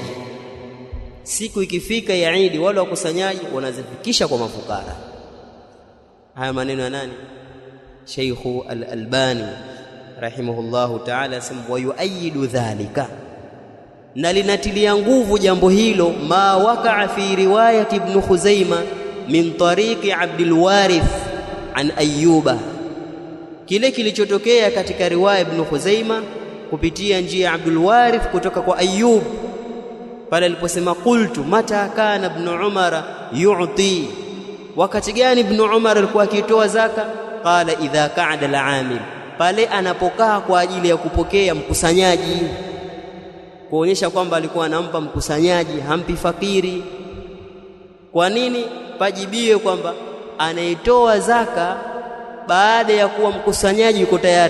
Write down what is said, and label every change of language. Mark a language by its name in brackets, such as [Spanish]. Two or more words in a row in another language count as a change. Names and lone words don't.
[Swahili] Siku ikifika ya Eid, wale wakusanyaji wanazifikisha kwa mafukara. Haya maneno ya nani? Sheikh Al-Albani [Arabic] رحمه الله تعالى [Swahili] asema, [Arabic] ويؤيد ذلك, [Swahili] na linatilia nguvu jambo hilo [Arabic] ما وقع في رواية ابن خزيمة من طريق عبد الوارث عن أيوب, [Swahili] kile kilichotokea katika riwaya ibn Khuzaimah kupitia njia ya Abdul Warith kutoka kwa Ayyub pale aliposema [Arabic] قلت متى كان ابن عمر يعطي, [Swahili] wakati gani ibn Umar alikuwa akitoa zaka? [Arabic] قال إذا قعد العامل, [Swahili] pale anapokaa kwa ajili ya kupokea mkusanyaji, kuonyesha kwamba alikuwa anampa mkusanyaji, hampi fakiri. Kwa nini? Pajibiwe kwamba anaitoa zaka baada ya kuwa mkusanyaji yuko tayari.